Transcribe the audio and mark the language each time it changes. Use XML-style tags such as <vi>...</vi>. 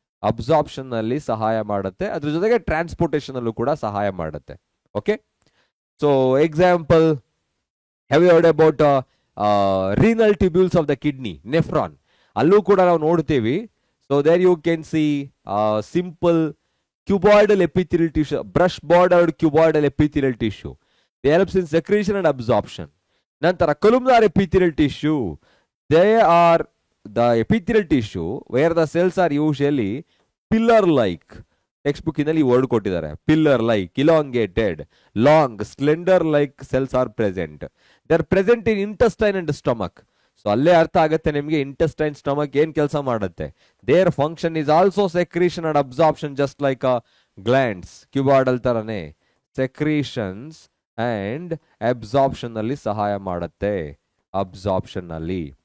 <kn>Absorption ನಲ್ಲಿ ಸಹಾಯ ಮಾಡುತ್ತೆ, ಅದ್ರ ಜೊತೆಗೆ ಟ್ರಾನ್ಸ್ಪೋರ್ಟೇಷನ್ ಅಲ್ಲೂ ಕೂಡ ಸಹಾಯ ಮಾಡುತ್ತೆ.</kn> <en>Okay, so example, have you heard about renal tubules of the kidney, nephron?</en> <kn>ಅಲ್ಲೂ ಕೂಡ ನಾವು ನೋಡ್ತೀವಿ.</kn> <en>So there you can see simple cuboidal epithelial tissue, brush bordered cuboidal epithelial tissue. They helps in secretion and absorption. Nantara columnar epithelial tissue, they are the epithelial tissue where the cells are usually pillar like.</en> <kn>Textbook inalli word kottidare,</kn> <en>pillar like, elongated, long, slender like cells are present. They are present in intestine and stomach.</en> <kn>So ಅಲ್ಲೇ ಅರ್ಥ ಆಗುತ್ತೆ ನಿಮಗೆ intestine stomach ಏನ್ ಕೆಲಸ ಮಾಡುತ್ತೆ.</kn> <en>their function is also secretion and absorption, just like glands, cuboidal</en> <kn>ತರನೇ secretions and absorption ಅಲ್ಲಿ</kn> <en>ಸಹಾಯ ಮಾಡುತ್ತೆ, ಅಬ್ಸಾರ್ಪ್ಷನ್ ಅಲ್ಲಿ.</en>